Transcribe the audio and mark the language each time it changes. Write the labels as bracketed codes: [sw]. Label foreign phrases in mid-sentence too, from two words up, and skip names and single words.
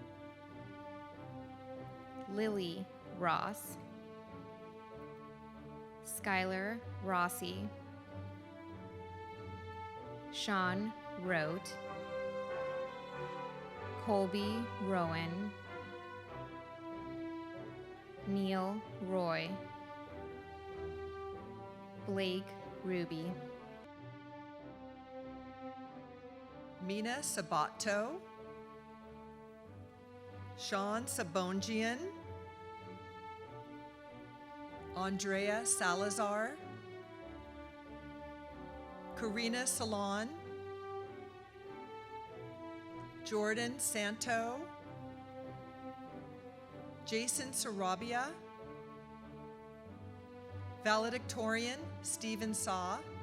[en] Lily Ross, Skylar Rossi, Sean Rote, Colby Rowan, Neil Roy, Blake Ruby, Mina Sabato, Sean Sabongian, Andrea Salazar, Karina Salon, Jordan Santo, Jason Sarabia, Valedictorian Stephen Saw,